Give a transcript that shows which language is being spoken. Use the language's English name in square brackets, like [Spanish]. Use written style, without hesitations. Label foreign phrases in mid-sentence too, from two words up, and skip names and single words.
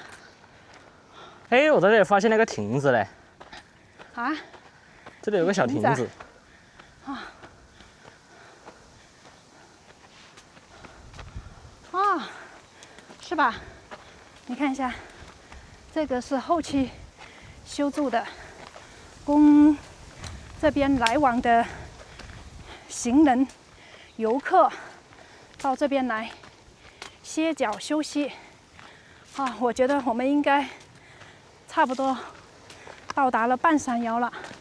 [Chinese] 哎，我在這裡發現了個亭子嘞。啊？這裡有個小亭子。啊。哦，是吧？你看一下，這個是後期修築的，供這邊來往的行人、遊客到這邊來歇腳休息。啊，我覺得我們應該差不多到達了半山腰了。